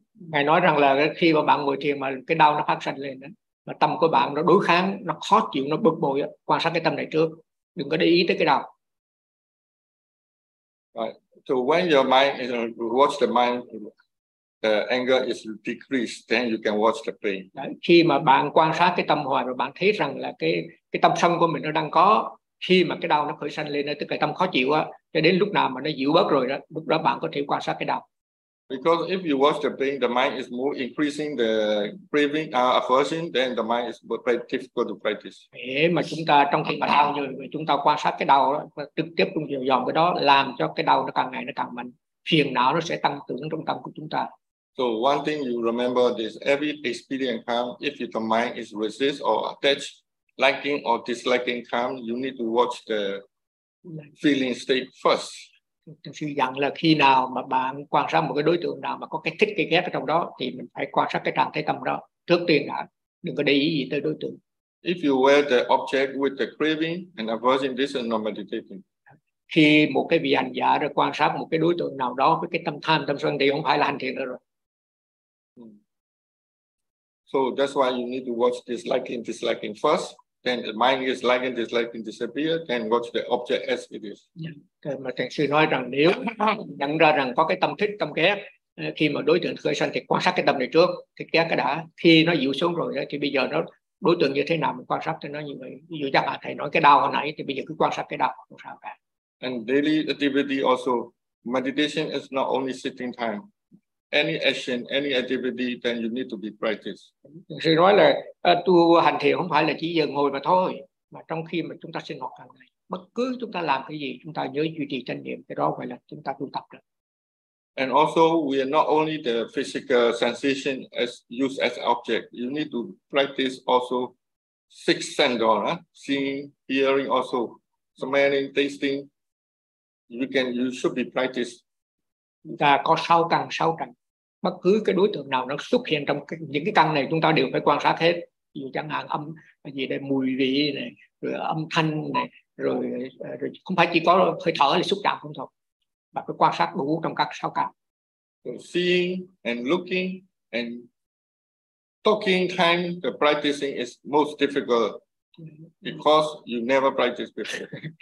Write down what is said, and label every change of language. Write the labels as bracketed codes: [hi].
[vi] Ngài nói rằng là khi mà bạn ngồi thiền mà cái đau nó phát sinh lên đó, mà tâm của bạn nó đối kháng, nó khó chịu, nó bực bội, quan sát cái tâm này trước, đừng có để ý tới cái đau. [en] Right. So when your mind is watch the mind, the anger is decreased, then you can watch the pain. [vi] Đấy, khi mà bạn quan sát cái tâm hoài rồi bạn thấy rằng là cái tâm sân của mình nó đang có, khi mà cái đau nó khởi sanh lên, tức là tâm khó chịu á, cho đến lúc nào mà nó dịu bớt rồi đó, lúc đó bạn có thể quan sát cái đau. [en] Because if you watch the pain, the mind is more increasing the craving, aversion, then the mind is very difficult to practice. [vi] Thế mà chúng ta trong khi mà đau như vậy, chúng ta quan sát cái đau đó, trực tiếp trong chiều dòng cái đó, làm cho cái đau nó càng ngày nó càng mạnh. Phiền não nó sẽ tăng trưởng trong tâm của chúng ta. [en] So one thing you remember is every experience come, if the mind is resist or attached, liking or disliking come, you need to watch the feeling state first. [vi] Tôi suy rằng là khi nào mà bạn quan sát một cái đối tượng nào mà có cái thích cái ghét ở trong đó thì mình phải quan sát cái trạng thái tâm đó trước tiên đã, đừng có để ý gì tới đối tượng. [en] If you wear the object with the craving and aversion, this is not meditating. [vi] Khi một cái vị hành giả rồi quan sát một cái đối tượng nào đó với cái tâm tham tâm sân thì không phải là hành thiền nữa rồi. [en] So that's why you need to watch this liking disliking first. Then the mind is liking, disliking, disappear. Then watch the object as it is. Yeah. [vi] Mà thầy sư nói rằng nếu nhận ra rằng có cái tâm thích, tâm ghét, khi mà đối tượng khởi sanh thì quan sát cái tâm này trước, thì ghét cái đã. Khi nó dịu xuống rồi thì bây giờ nó đối tượng như thế nào mình quan sát cho nó như vậy. Ví dụ chắc là thầy nói cái đau hồi nãy thì bây giờ cứ quan sát cái đau không sao cả. [en] And daily activity also, meditation is not only sitting time. Any action, any activity, then you need to be practiced. [vi] Sư nói là tu hành thiền không phải là chỉ dừng ngồi mà thôi, mà trong khi mà chúng ta sinh hoạt hàng ngày, bất cứ chúng ta làm cái gì, chúng ta nhớ duy trì chánh niệm, cái đó gọi là chúng ta tu tập rồi. [en] And also, we are not only the physical sensation as used as object. You need to practice also sixth sense, seeing, hearing, also smelling, tasting. You should be practiced. [vi] Chúng ta có sáu căn, sáu trần. Bất cứ cái đối tượng nào nó xuất hiện trong cái, những cái căn này chúng ta đều phải quan sát hết. Ví dụ chẳng hạn âm gì đây, mùi vị này, rồi âm thanh này, rồi không phải chỉ có hơi thở là xúc chạm không thôi. Mà phải quan sát đủ trong các sáu căn. [en] So seeing and looking and talking time, the practicing is most difficult because you never practice before.